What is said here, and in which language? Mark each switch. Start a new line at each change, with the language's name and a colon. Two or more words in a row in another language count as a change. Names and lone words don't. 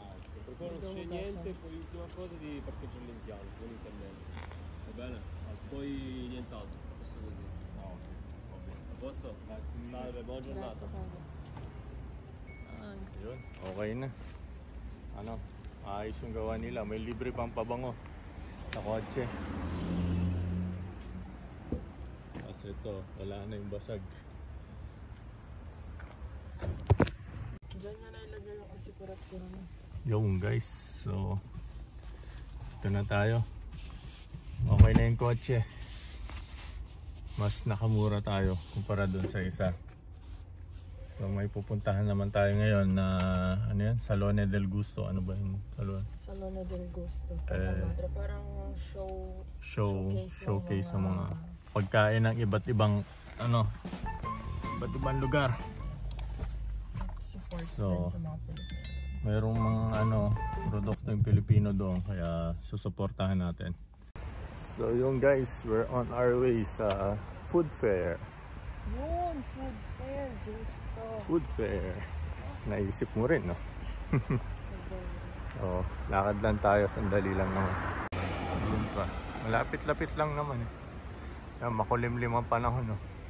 Italian: Per poi non succede niente, poi l'ultima cosa di parcheggiare l'impianto, non in tendenza. Va bene? Poi nient'altro, questo così. A posto? Salve, buona giornata.
Filipino: Yun, okay na. Ayos yung gawa nila. May libre pang pabango sa kotse. Kasi ito, wala na yung basag. Diyan niya na ilagay yung asikurat sila na. Yung guys, so ito na tayo. Okay na yung kotse. Mas nakamura tayo kumpara dun sa isa. So may pupuntahan naman tayo ngayon na Salone del Gusto. Ano ba yung salon? Salone del Gusto. Parang showcase ng mga pagkain ng iba't ibang lugar. Support So, sa mga Pilipino. Merong mga ano, produkto yung Pilipino doon, kaya susuportahan natin. So yung guys,
English: we're on our way sa food fair.
Filipino: Yun,
English: food fair,
Filipino: gusto.
English: Food fair.
Filipino: Naisip mo rin, no? So, lakad lang tayo, sandali lang naman. Yun pa. Malapit-lapit lang naman eh. Yan, makulimlim ang panahon, no?